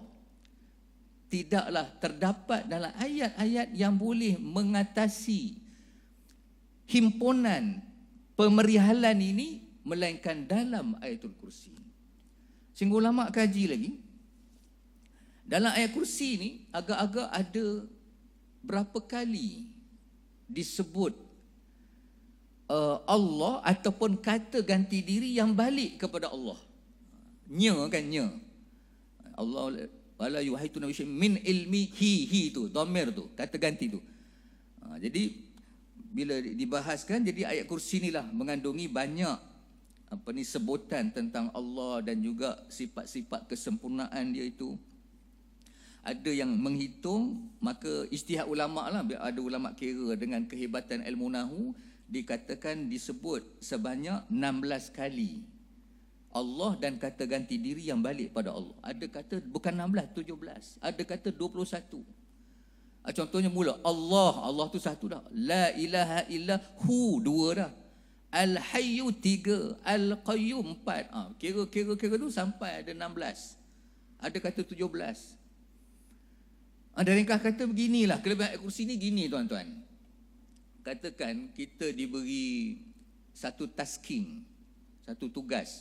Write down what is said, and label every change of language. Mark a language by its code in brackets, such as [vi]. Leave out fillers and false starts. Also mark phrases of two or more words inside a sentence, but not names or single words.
[ms] Tidaklah terdapat dalam ayat-ayat yang boleh mengatasi himpunan pemerihalan ini melainkan dalam ayatul kursi. Sehingga ulama kaji lagi, dalam ayat kursi ni agak-agak ada berapa kali disebut Allah ataupun kata ganti diri yang balik kepada Allah. Nya kan, nya. Allah [ar] ولا يحيطون بشيء من علمه, [ms] hi tu, dhamir tu, kata ganti tu. Jadi bila dibahaskan, jadi ayat kursi inilah mengandungi banyak sebutan tentang Allah dan juga sifat-sifat kesempurnaan dia itu. Ada yang menghitung, maka ijtihad ulama lah, ada ulama kira dengan kehebatan ilmu nahu, dikatakan disebut sebanyak 16 kali Allah dan kata ganti diri yang balik pada Allah. Ada kata bukan 16, 17. Ada kata 21. Contohnya mula Allah tu satu dah. [ar] لا إله إلا هو, [ms] dua dah. Al-Hayyu 3, Al-Qayyum 4. Kira tu sampai ada 16. Ada kata 17. Ada ringkas kata beginilah, kelebihan ayat kursi ni gini tuan-tuan. Katakan kita diberi satu tasking, satu tugas.